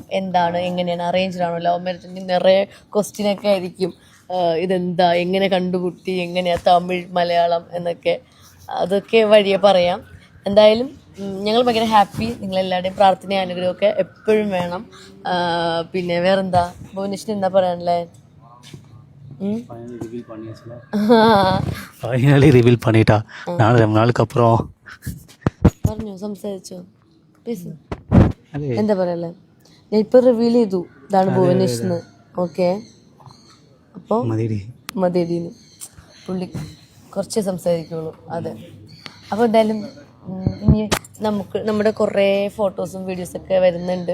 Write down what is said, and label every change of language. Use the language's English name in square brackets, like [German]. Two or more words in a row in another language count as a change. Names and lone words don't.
[Malayalam] എന്താണ്, എങ്ങനെയാണ്, അറേഞ്ച്ഡ് ആണോ, [English] love marriage, [Malayalam] നിറയെ ക്വസ്റ്റ്യനൊക്കെ ആയിരിക്കും. ഇതെന്താ, എങ്ങനെ കണ്ടുമുട്ടി, എങ്ങനെയാണ് തമിഴ് മലയാളം എന്നൊക്കെ, അതൊക്കെ വഴിയെ പറയാം. എന്തായാലും ഞങ്ങൾ ഭയങ്കര ഹാപ്പി. നിങ്ങളെല്ലാവരുടെയും പ്രാർത്ഥനയും അനുഗ്രഹമൊക്കെ എപ്പോഴും വേണം. പിന്നെ വേറെന്താ, ഭുവനേഷിന് എന്താ പറയാനല്ലേ? [English] finally reveal [Tamil] பண்ணிட்டா. ரொம்ப நாளுக்கு அப்புறம் [Malayalam] പറഞ്ഞോ, സംസാരിച്ചോ, പ്ലീസ്. എന്താ പറയല്ലേ, ഞാൻ ഇപ്പം റിവീൽ ചെയ്തു ഇതാണ് ഭുവനേഷ്. ഓക്കെ, അപ്പോൾ മതിയടീന്ന് പുള്ളി കുറച്ചേ സംസാരിക്കുള്ളൂ. അതെ, അപ്പോൾ എന്തായാലും ഇനി നമ്മുടെ കുറേ [English] photos videos [Malayalam] വരുന്നുണ്ട്.